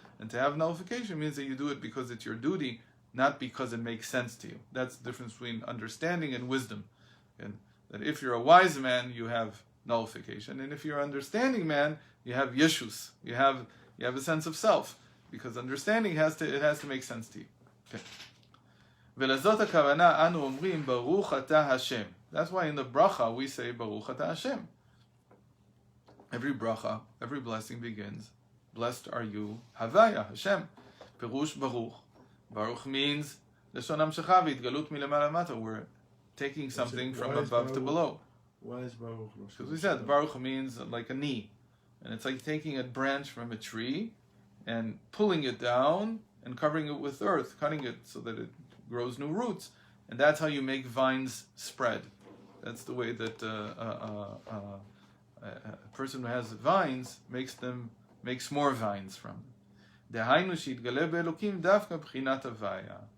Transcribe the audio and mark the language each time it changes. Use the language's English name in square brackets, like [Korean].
[English] And to have nullification means that you do it because it's your duty, not because it makes sense to you. That's the difference between understanding and wisdom. And that if you're a wise man, you have nullification, and if you're an understanding man, you have yeshus. You have a sense of self, because understanding has to make sense to you. Okay. [Hebrew] ולזאת הכוונה אנו אומרים ברוך אתה השם. [English] That's why in the bracha we say Baruch Ata Hashem. Every bracha, every blessing begins, blessed are you, Havaya, Hashem. Perush Baruch. Baruch means [Hebrew] Leshon Hamshecha v'Itgalut milamala mata. [English] We're taking something from above to below. Why is Baruch? Because we said Baruch means like a knee. And it's like taking a branch from a tree and pulling it down and covering it with earth, cutting it so that it grows new roots. And that's how you make vines spread. That's the way that a person who has vines makes more vines from them. [Hebrew] דהיינו שיתגלה באלוקים דווקא בחינת הוויה.